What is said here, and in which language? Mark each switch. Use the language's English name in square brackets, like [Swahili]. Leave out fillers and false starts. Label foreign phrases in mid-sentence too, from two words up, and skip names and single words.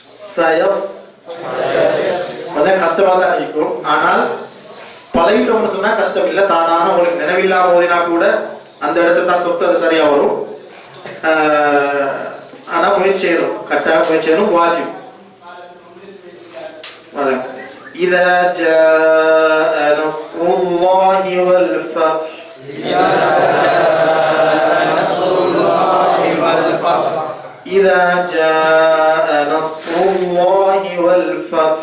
[Tamil] சயஸ் கொஞ்சம் கஷ்டமா தான் இருக்கும். ஆனால் பழகிட்டோம்னு சொன்னா கஷ்டம் இல்லை, தானாக உங்களுக்கு நினைவில்லாம ஓதினா கூட அந்த இடத்தை தான் தொட்டு அது சரியா வரும். ஆனா முயற்சி செய்யணும், கட்டாயம் முயற்சி செய்யணும், வாஜிப். [Arabic] إذا جاء نصر الله والفتح إذا جاء نصر الله والفتح إذا جاء نصر الله والفتح